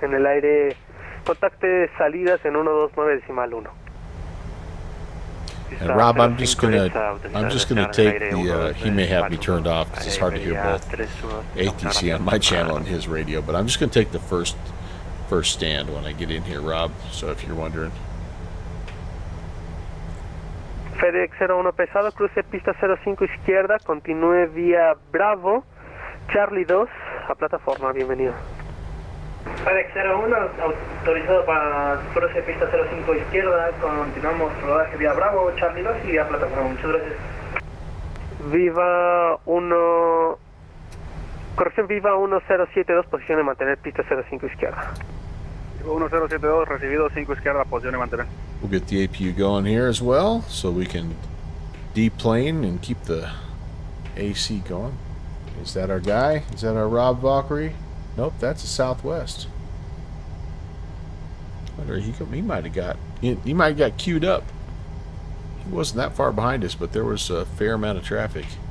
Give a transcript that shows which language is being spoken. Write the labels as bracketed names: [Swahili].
[Spanish] En el aire, contacte salidas en 129.1. [English] And Rob, I'm just gonna take the. He may have me turned off because it's hard to hear both ATC on my channel and his radio. But I'm just gonna take the first stand when I get in here, Rob. So if you're wondering. [Spanish] FedEx 01 pesado, cruce pista 05 izquierda, continúe vía Bravo, Charlie 2, a plataforma, bienvenido. FedEx 01, autorizado para cruce pista 05 izquierda, continuamos rodaje vía Bravo, Charlie 2 y vía plataforma, muchas gracias. Viva 1, corrección Viva 1072, posición de mantener pista 05 izquierda. 1072, recibido 5 izquierda, posición de mantener. [English] We'll get the APU going here as well, so we can deplane and keep the AC going. Is that our guy? Is that our Rob Valkyrie? Nope, that's a Southwest. I wonder, he might have got queued up. He wasn't that far behind us, but there was a fair amount of traffic.